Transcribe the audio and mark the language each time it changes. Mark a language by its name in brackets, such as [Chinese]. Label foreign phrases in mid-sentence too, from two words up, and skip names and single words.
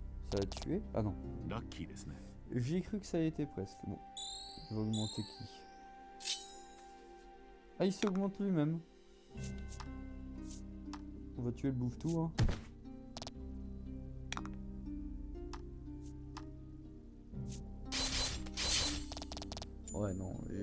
[French] Ça l'a tué? Ah non. [Japanese] ラッキーですね。 [French] J'ai cru que ça y était presque. Bon. Je vais augmenter qui? Ah, il s'augmente lui-même. On va tuer le bouffe-tout, hein. Ouais, non.